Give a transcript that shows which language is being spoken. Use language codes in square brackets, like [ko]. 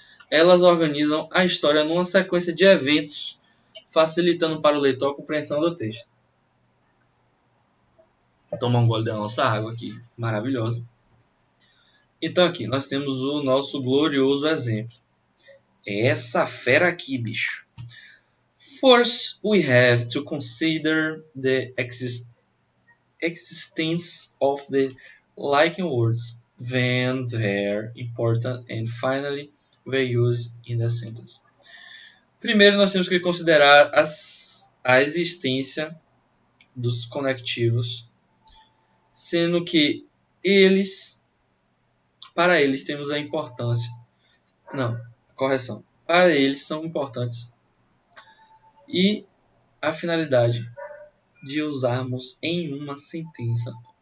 [pt] Elas organizam a história numa sequência de eventos, facilitando para o leitor a compreensão do texto. Vou tomar um gole da nossa água aqui, maravilhosa. Então aqui, nós temos o nosso glorioso exemplo. É essa fera aqui, bicho. [en] First, we have to consider the existence of the liking words, then their importance, and finally, their use in the sentence. [pt] Primeiro, nós temos que considerar a existência dos conectivos, sendo que para eles temos a importância. Não, correção. Para eles são importantes. E a finalidade de usarmos em uma sentença.